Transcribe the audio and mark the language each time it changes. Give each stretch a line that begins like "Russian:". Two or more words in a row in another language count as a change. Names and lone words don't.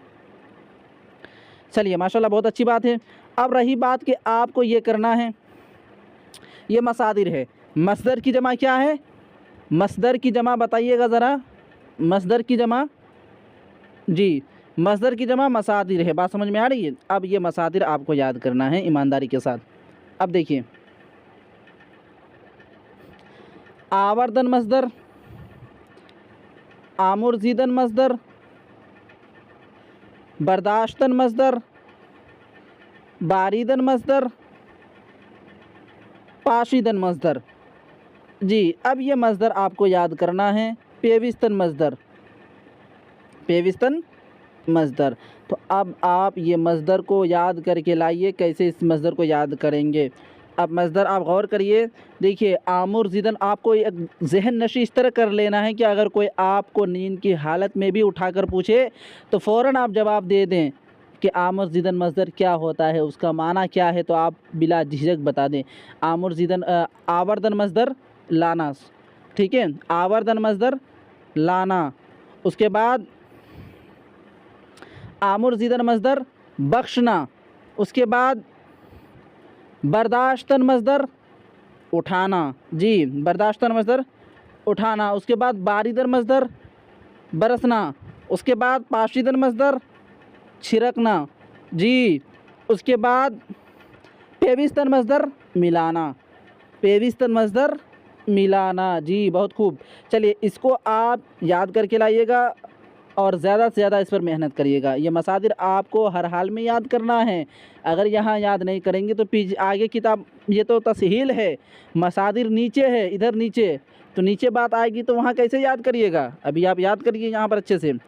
Urdu: چلیے ماشاءاللہ بہت اچھی بات ہے۔ اب رہی بات کہ آپ کو یہ کرنا ہے، یہ مصادر ہے، مصدر کی جمع کیا ہے؟ مصدر کی جمع بتائیے گا ذرا، مصدر کی جمع، جی مصدر کی جمع مصادر ہے، بات سمجھ میں آ رہی ہے؟ اب یہ مصادر آپ کو یاد کرنا ہے ایمانداری کے ساتھ۔ اب دیکھیے آوردن مصدر، آمرزیدن مصدر، برداشتن مصدر، باریدن مصدر، پاشیدن مصدر۔ جی اب یہ مصدر آپ کو یاد کرنا ہے۔ پیوستن مصدر، پیوستن مصدر۔ تو اب آپ یہ مصدر کو یاد کر کے لائیے، کیسے اس مصدر کو یاد کریں گے۔ اب مصدر آپ غور کریے، دیکھیے آمر زدن آپ کو ایک ذہن نشی اس طرح کر لینا ہے کہ اگر کوئی آپ کو نیند کی حالت میں بھی اٹھا کر پوچھے تو فوراً آپ جواب دے دیں کہ آمر زدن مصدر کیا ہوتا ہے، اس کا معنی کیا ہے، تو آپ بلا جھجک بتا دیں۔ آمر زدن آوردن مصدر لانا، ٹھیک ہے، آوردن مصدر لانا، اس کے بعد آمر زدن مصدر بخشنا، اس کے بعد برداشتن مصدر اٹھانا، جی برداشتن مصدر اٹھانا، اس کے بعد باریدن مصدر برسنا، اس کے بعد پاشیدن مصدر چھڑکنا، جی اس کے بعد پیوستن مصدر ملانا، پیوستن مصدر ملانا، جی بہت خوب۔ چلیے اس کو آپ یاد کر کے لائیے گا اور زیادہ سے زیادہ اس پر محنت کریے گا۔ یہ مصادر آپ کو ہر حال میں یاد کرنا ہے، اگر یہاں یاد نہیں کریں گے تو آگے کتاب، یہ تو تسہیل ہے، مصادر نیچے ہے، ادھر نیچے، تو نیچے بات آئے گی تو وہاں کیسے یاد کریے گا، ابھی آپ یاد کریے یہاں پر اچھے سے۔